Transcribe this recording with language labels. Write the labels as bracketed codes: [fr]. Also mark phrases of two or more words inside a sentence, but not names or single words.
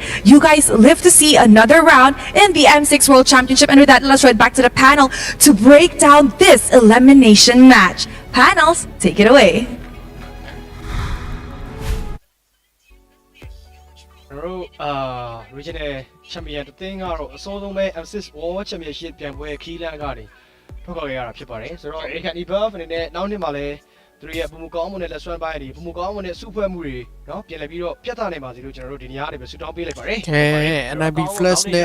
[en] You guys live to see another round in the M6 World Championship. And with that, let's head back to the panel to break down this elimination match. Panels, take it away. regional champion [my] တသင်းကတော့အစောဆုံးပဲ M6 World Championship ပြိုင်ပွဲခီးလန်းကနေထွက်ခွာခဲ့ရတာဖြစ်ပါတယ်ဆိုတော့ American Evolve အနေနဲ့နောက်နှစ်မှာလည်းသူတို့ရဲ့ပုံမကောင်းမှုနဲ့လက်ဆွဲပိုင်းတွေပုံမကောင်းမှုနဲ့စုဖွဲ့မှုတွေเนาะပြန်လည်ပြီးတော့ပြတ်သားနိုင်ပါစေလို့ကျွန်တော်တို့ဒီနေရာကနေပဲဆုတောင်းပေးလိုက်ပါတယ် NIB Flash နဲ့